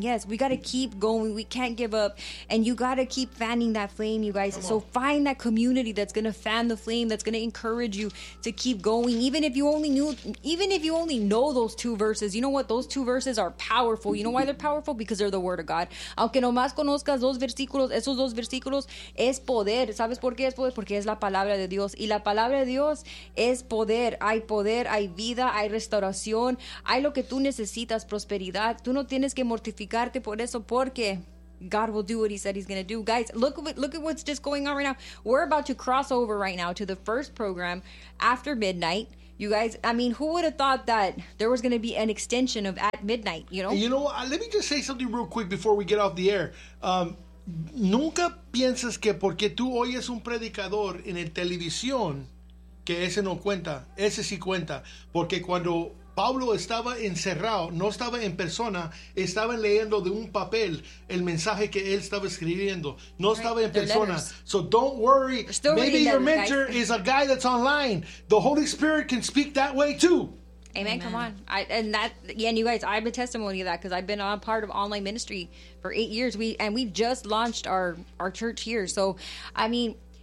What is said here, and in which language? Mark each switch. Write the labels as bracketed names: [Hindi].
[English] Yes, we got to keep going. We can't give up. And you got to keep fanning that flame, you guys. So find that community that's going to fan the flame, that's going to encourage you to keep going. Even if you only know those two verses, you know what? Those two verses are powerful. You know why they're powerful? Because they're the word of God. [Spanish] Aunque nomás conozcas dos versículos, esos dos versículos es poder. ¿Sabes por qué es poder? Porque es la palabra de Dios. Y la palabra de Dios es poder. Hay poder, hay vida, hay restauración, hay lo que tú necesitas, prosperidad. Tú no tienes que mortificarte por eso, porque [English] God will do what he said he's going to do. Guys, look at what's just going on right now. We're about to cross over right now to the first program after midnight. You guys, I mean, who would have thought that there was going to be an extension of At Midnight, you know? You know, let me just say something real quick before we get off the air. [Spanish] Nunca piensas que porque tú oyes un predicador en el televisión, que ese no cuenta, ese sí cuenta, porque cuando Pablo estaba encerrado, no estaba en persona, estaba leyendo de un papel el mensaje que él estaba escribiendo, no right, estaba en persona. [English] Letters. So don't worry, maybe your mentor is a guy that's online. The Holy Spirit can speak that way too. Amen, come on. And you guys, I have a testimony of that, because I've been on part of online ministry for 8 years, we just launched our church here. So, I mean...